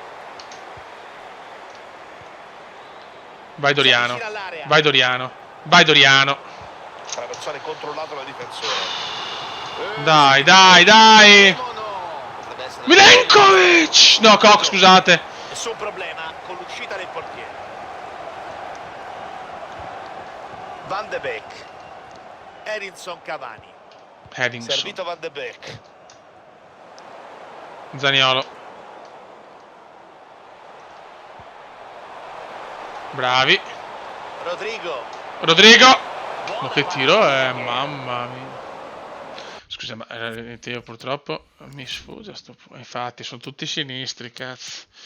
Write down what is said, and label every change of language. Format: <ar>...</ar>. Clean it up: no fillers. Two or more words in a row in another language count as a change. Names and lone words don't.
<it>Vai Doriano. Vai Doriano. Vai Doriano. Traversare controllato dal difensore. Dai, dai, dai. Milenkovic. No, Koch, scusate. Nessun problema con l'uscita del portiere. Van de Beek. Edinson Cavani. Servito Van de Beek. Zaniolo. Bravi. Rodrigo. Ma che tiro è, mamma mia. Scusa, ma io purtroppo mi sfugge infatti sono tutti sinistri, cazzo.</it>